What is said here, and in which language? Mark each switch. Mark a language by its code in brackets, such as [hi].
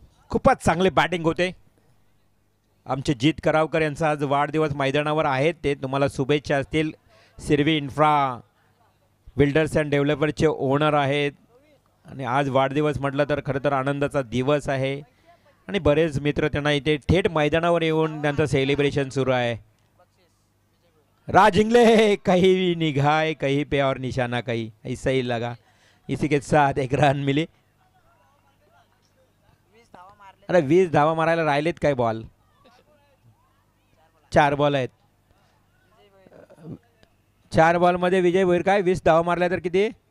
[mr] खूपच चांगले बॅटिंग होते. आमचे जीत करावकर यांचा आज वाढदिवस मैदानावर आहेत. ते तुम्हाला शुभेच्छा असतील. Sirvi infra builders and डेव्हलपरचे owner आहेत आणि आज वाढदिवस म्हटलं तर खरं तर आनंदाचा दिवस आहे आणि बरेच मित्र त्यांना इथे थेट मैदानावर येऊन त्यांचं सेलिब्रेशन सुरू आहे. [hi] राज इंगले कहीं निगाह कहीं पे और निशाना कहीं, ऐसा ही लगा. इसी के साथ एक रन मिली. [mr] अरे 20 धावा मारायला राहिलेत काय बॉल? 4 बॉल आहेत. 4 बॉलमध्ये विजय भोईर काय 20 धावा मारल्या तर किती?